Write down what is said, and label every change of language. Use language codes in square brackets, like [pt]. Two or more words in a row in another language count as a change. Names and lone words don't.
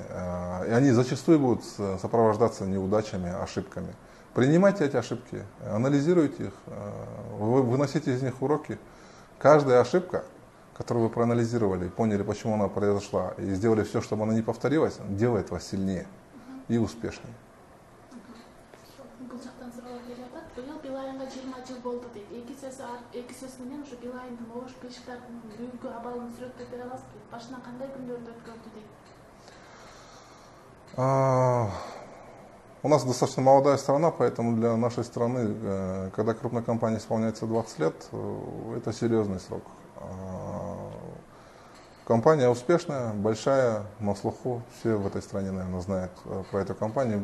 [ru] И они зачастую будут сопровождаться неудачами, ошибками. Принимайте эти ошибки, анализируйте их, выносите из них уроки. Каждая ошибка, которую вы проанализировали, поняли, почему она произошла, и сделали все, чтобы она не повторилась, делает вас сильнее и успешнее. [ky] Бул жактан суроолор келип атат. Быйыл Билайынга 20 жыл болду дейт. Эки сөз менен ушу Билайындын ош кыйшыктардын бүгүнкү абалын сүрөттөп бере аласызбы? Башынан кандай күндөрдү өткөрдү дейт. [ru] У нас достаточно молодая страна, поэтому для нашей страны, когда крупной компании исполняется 20 лет, это серьезный срок. Компания успешная, большая, на слуху, все в этой стране, наверное, знают про эту компанию.